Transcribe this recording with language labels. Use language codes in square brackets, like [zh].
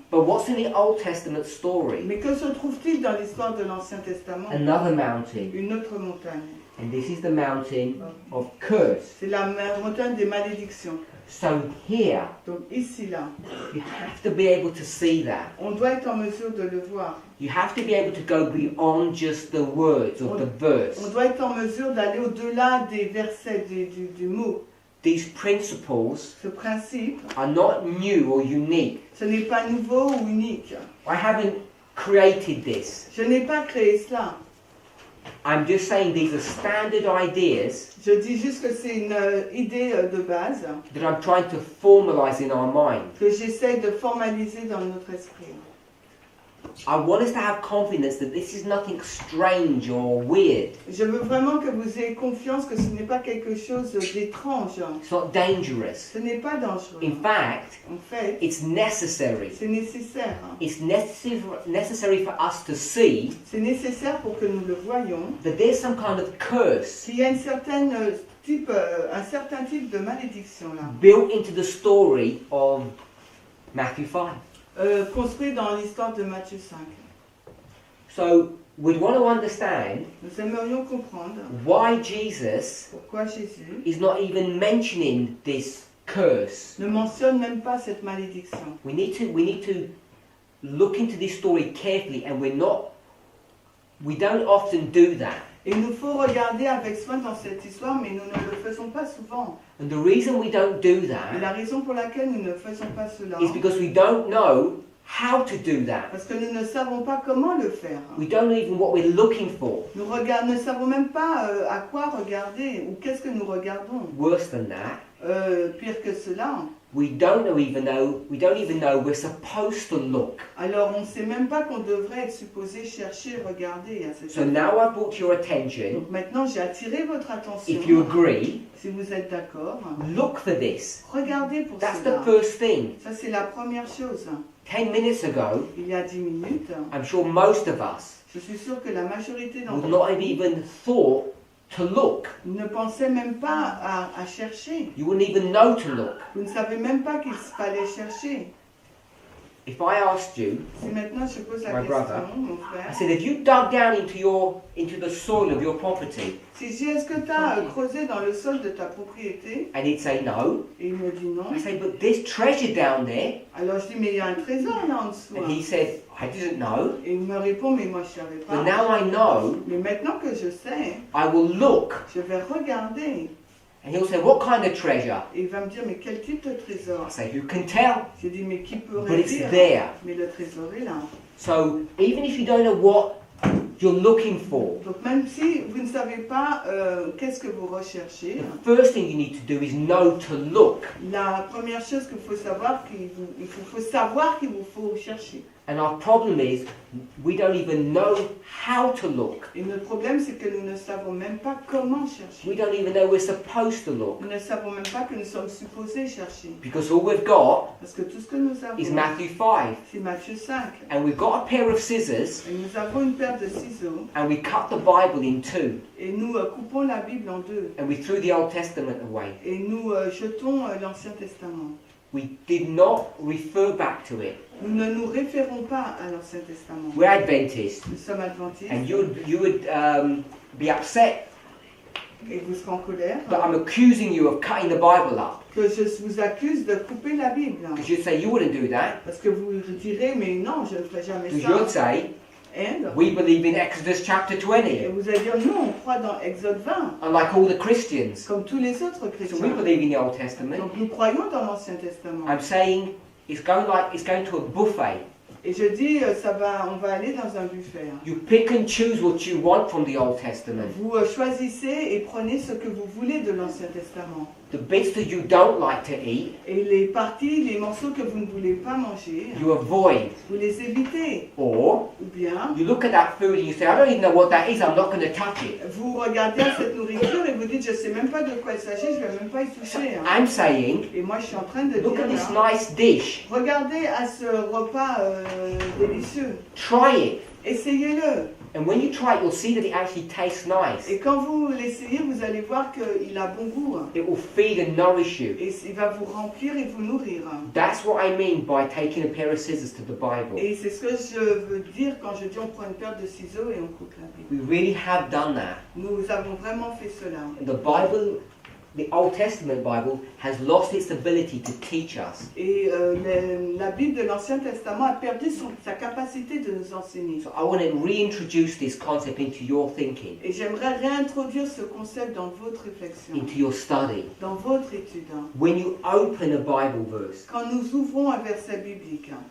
[en] But what's in the Old Testament story? [fr] Mais que se trouve-t-il dans l'histoire de l'Ancien Testament? [en] Another mountain. [fr] Une autre montagne. [en] And this is the mountain of curse. [fr] C'est la montagne des malédictions. [en] So here, [fr] Donc ici, là, [en] you have to be able to see that. [fr] on doit être en mesure de le voir. [en] You have to be able to go beyond just the words or the verse. [fr] On doit être en mesure d'aller au-delà des versets, du mot. [en] These principles [fr] Ce principe, [en] are not new or unique. [fr] ce n'est pas nouveau ou unique. [en] I haven't created this. [fr] Je n'ai pas créé cela. [en] I'm just saying these are standard ideas [fr] Je dis juste que c'est une idée de base [en] that I'm trying to formalize in our mind. [fr] que j'essaie de formaliser dans notre esprit. [en] I want us to have confidence that this is nothing strange or weird. [fr] Je veux vraiment que vous ayez confiance que ce n'est pas quelque chose d'étrange. [en] It's not dangerous. [fr] Ce n'est pas dangereux. [en] In fact, [fr] En fait, [en] it's necessary. [fr] c'est nécessaire. [en] It's necessary for us to see [fr] C'est nécessaire pour que nous le voyions [en] that there's some kind of curse [fr] qu'il y a un certain type de malédiction là, [en] built into the story of Matthew 5. [fr] construit dans l'histoire de Matthieu 5. [en] So we'd want to understand [fr] Nous aimerions comprendre [en] why Jesus [fr] pourquoi Jésus [en] is not even mentioning this curse. [fr] ne mentionne même pas cette malédiction. [en] We need to look into this story carefully, and we don't often do that. [fr] Et il nous faut regarder avec soin dans cette histoire, mais nous ne le faisons pas souvent. [en] And the reason we don't do [fr] Et [en] that [fr] la raison pour laquelle nous ne faisons pas cela, [en] is because we don't know how to do that. [fr] parce que nous ne savons pas comment le faire. [en] We don't know even what we're looking for. [fr] Nous ne savons même pas à quoi regarder ou qu'est-ce que nous regardons. [en] Worse than that, [fr] Pire que cela, [en] we don't even know we're supposed to look. [fr] alors on ne sait même pas qu'on devrait être supposé chercher, regarder à cette [en] So now I've brought to your attention, [fr] Donc maintenant j'ai attiré votre attention. [en] if you agree, [fr] Si vous êtes d'accord, [en] look for this. [fr] regardez pour [en] That's [fr] cela. [en] the first thing. [fr] Ça c'est la première chose. [en] 10 minutes ago, [fr] Il y a 10 minutes, [en] I'm sure most of us [fr] je suis sûre que la majorité d'entre [en] would not have [fr] vous [en] even thought to look. [fr] ne pensait même pas à chercher. [en] You wouldn't even know to look. [fr] Vous ne savez même pas qu'il fallait chercher. [en] If I asked you, [fr] Si maintenant je pose la [en] My [fr] question, [en] brother. [fr] mon [en] I [fr] frère, [en] said, have you dug down into the soil of your property? [fr] si j'ai est-ce que tu as creusé dans le sol de ta propriété? [en] And he'd say no. [fr] Et il me dit non. [en] I say, but there's treasure down there. [fr] Alors je dis mais il y a un trésor là en dessous. [en] And he said, I didn't know. [fr] Et il me répond mais moi je savais [en] But now I know. [fr] Mais maintenant que je sais, [en] I will look. [fr] je vais regarder. [en] And he'll say, what kind of treasure? [fr] Et il va me dire mais quel type de trésor? [en] I say, who can tell? [fr] J'ai dit mais qui peut [en] But it's [fr] dire? [en] there. [fr] Mais le trésor est là. [en] So even if you don't know what you're looking for, [fr] Donc même si vous ne savez pas qu'est-ce que vous recherchez, [en] the first thing you need to do is know to look. [fr] la première chose qu'il faut savoir, faut savoir qu'il vous faut chercher. [en] And our problem is we don't even know how to look. [fr] Et notre problème, c'est que nous ne savons même pas comment chercher. [en] We don't even know we're supposed to look. [fr] Nous ne savons même pas que nous sommes supposés chercher. [en] Because all we've got [fr] Parce que tout ce que nous [en] is [fr] avons, [en] Matthew 5. [fr] c'est Matthieu 5. [en] And we've got a pair of scissors [fr] Et nous avons une paire de ciseaux [en] and we cut the Bible in two. [fr] et nous coupons la Bible en deux. [en] And we threw the Old Testament away. [fr] Et nous jetons l'Ancien Testament. [en] We did not refer back to it. [fr] Nous ne nous référons pas à l'Ancien Testament. [en] We're Adventists. [fr] Nous sommes adventistes [en] And you would be upset [fr] et vous serez en colère [en] that I'm accusing you of cutting the Bible up. [fr] que je vous accuse de couper la Bible. [en] Because you'd say you wouldn't do that. [fr] Parce que vous direz, mais non, je ne ferai jamais [en] Because you'd [fr] ça. [en] say, And, we believe in Exodus chapter [fr] et [en] 20. [fr] vous allez dire, non, on croit dans Exode 20, [en] Unlike all the Christians. [fr] comme tous les autres [en] So we [fr] chrétiens. [en] believe in the Old Testament. [fr] Donc nous croyons dans l'Ancien Testament. [en] I'm saying it's going to a buffet. [fr] Et je dis, on va aller dans un buffet. Hein. [en] You pick and choose what you want from the Old Testament. [fr] Vous choisissez et prenez ce que vous voulez de l'Ancien Testament. [en] The bits that you don't like to eat, [fr] Et les parties, les morceaux que vous ne voulez pas manger, [en] you avoid. [fr] vous les évitez. [en] Or, [fr] Ou bien, [en] you look at that food and you say, I don't even know what that is, I'm not going to touch it. [fr] vous regardez cette nourriture et vous dites, je ne sais même pas de quoi il s'agit, je ne vais même pas y toucher. Hein. [en] I'm saying, [fr] Et moi, je suis en train de [en] look [fr] dire, [en] at this [fr] là, [en] nice dish, [fr] regardez à ce repas délicieux. [en] try it. [fr] Essayez-le. [en] And when you try it, you'll see that it actually tastes nice. [fr] Et quand vous l'essayez, vous allez voir qu'il a bon goût. Hein. [en] It will feed and nourish you. [fr] Et il va vous remplir et vous nourrir. Hein. [en] That's what I mean by taking a pair of scissors to the Bible. [fr] Et c'est ce que je veux dire quand je dis on prend une paire de ciseaux et on coupe la Bible. [en] We really have done that. [fr] Nous avons vraiment fait cela. [en] The Bible, the Old Testament Bible, has lost its ability to teach us. [fr] Et la Bible de l'Ancien Testament a perdu sa capacité de nous enseigner. [en] So I want to reintroduce this concept into your thinking, [fr] Et j'aimerais réintroduire ce concept dans votre réflexion, [en] into your study. [fr] dans votre étude. Hein. [en] When you open a Bible verse, [fr] Quand nous ouvrons un verset biblique, hein,